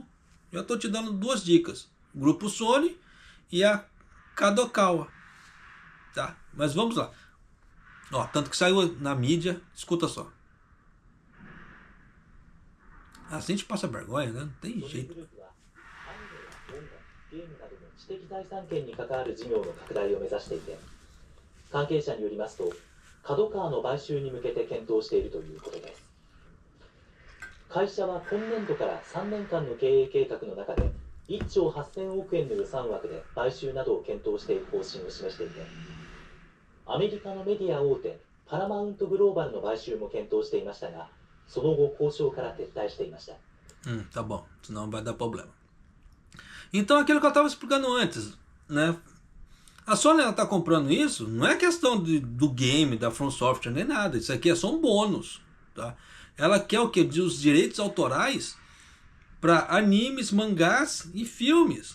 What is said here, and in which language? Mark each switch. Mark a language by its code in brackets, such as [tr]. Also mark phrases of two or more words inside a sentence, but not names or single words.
[pt] Já estou te dando duas dicas. O Grupo Sony e a Kadokawa. Tá? Mas vamos lá. Tanto que saiu na mídia, escuta só. Assim a gente passa vergonha, né? Não tem jeito. [ja] ゲームなどの知的財産権に関わる事業の拡大を目指していて、関係者によりますと、角川の買収に向けて検討しているということです。会社は今年度から3年間の経営計画の中で、1兆8000億円の予算枠で買収などを検討していく方針を示していて、アメリカのメディア大手パラマウントグローバルの買収も検討していましたが、その後交渉から撤退していました。 [pt] Tá bom, senão vai dar problema. Então aquilo que eu estava explicando antes, né? A Sony está comprando isso, não é questão do game, da From Software, nem nada. Isso aqui é só um bônus. Tá? Ela quer o quê? Os direitos autorais para animes, mangás e filmes.